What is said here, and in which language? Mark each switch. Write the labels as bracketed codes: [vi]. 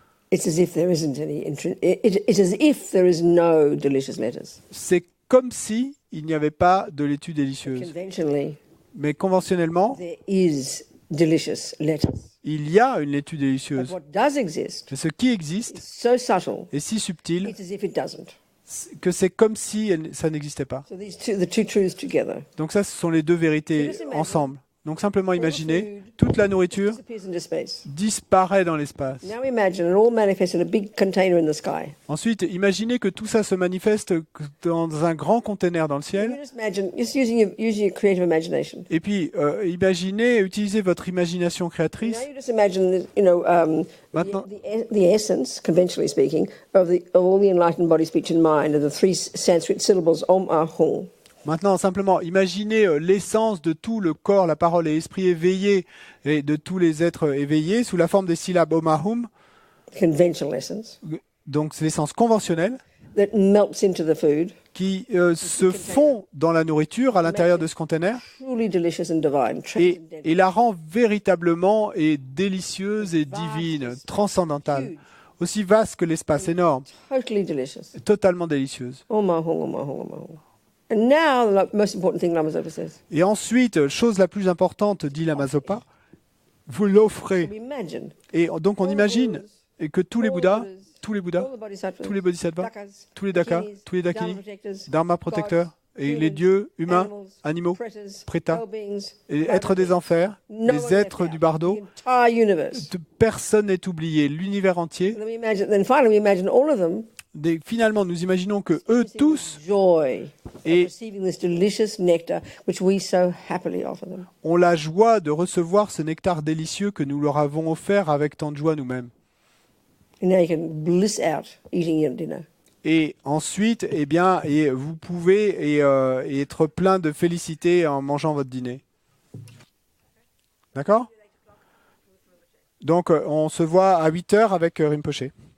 [en] it's as if there isn't any it's as if there is no delicious lettuce. [fr] c'est comme si il n'y avait pas de laitue délicieuse. [en] Conventionally, [fr] Mais conventionnellement, [en] there is delicious lettuce. [fr] il y a une laitue [en] But [fr] délicieuse. [en] what does exist [fr] Mais ce qui existe [en] is so subtle, [fr] est si subtil [en] it's as if it doesn't. [fr] que c'est comme si ça n'existait pas. [en] So the two truths together [fr] Donc ça, ce sont les deux vérités [en] Just imagine. [fr] ensemble. Donc simplement imaginez, [en] food [fr] toute la nourriture [en] disappears into space. [fr] disparaît dans l'espace. [en] Now imagine it all manifests in a big container in the sky. [fr] Ensuite, imaginez que tout ça se manifeste dans un grand container dans le [en] You [fr] ciel. [en] just imagine, just using your creative imagination. [fr] Et puis, imaginez, utilisez votre imagination [en] Now [fr] créatrice. [en] you just imagine, [fr] Maintenant- [en] the essence, conventionally speaking, of all the enlightened body, speech, and mind, are the three Sanskrit syllables Om Ahum. [fr] Maintenant, simplement, imaginez l'essence de tout le corps, la parole et l'esprit éveillés et de tous les êtres éveillés sous la forme des syllabes Om Ahum. [en] Conventional essence [fr] Donc, c'est l'essence conventionnelle [en] that melts into the food, [fr] qui se fond dans la nourriture à l'intérieur de ce conteneur [en] truly delicious and divine, [fr] et [en] transcendental, [fr] la rend véritablement et délicieuse et divine, transcendantale, aussi vaste que l'espace énorme, [en] totally delicious. [fr] totalement délicieuse. [en] Om Ahum, Om Ahum, Om Ahum. And now the most important thing Lama Zopa says. [fr] Et ensuite, chose la plus importante, dit Lama Zopa, vous l'offrez. [en] We imagine [fr] Et donc on imagine et que tous les Bouddhas, tous les [en] all [fr] Bouddhas, [en] the bodhisattvas, [fr] tous les Bodhisattvas, [en] dakas, [fr] tous les Dakas, [en] dakinis, [fr] tous les Dakinis, [en] dharma protectors, [fr] Dharma protecteurs, [en] gods, [fr] et [en] humans, [fr] les dieux humains, [en] animals, [fr] animaux, [en] pretas, [fr] prétas, [en] hell beings, [fr] et êtres des enfers, [en] no one [fr] les [en] left [fr] êtres [en] out. [fr] du bardo, [en] The entire universe. [fr] personne n'est oublié, l'univers entier. [en] Then finally we imagine all of them [fr] Finalement, nous imaginons que eux tous [en] joy [fr] Et- [en] of receiving this delicious nectar which we so happily offer them. [fr] ont la joie de recevoir ce nectar délicieux que nous leur avons offert avec tant de joie nous-mêmes. [en] And now you can bliss out eating your dinner. [fr] Et ensuite, eh bien, et vous pouvez et être plein de félicité en mangeant votre dîner. D'accord ? Donc, on se voit à 8h avec Rinpoché.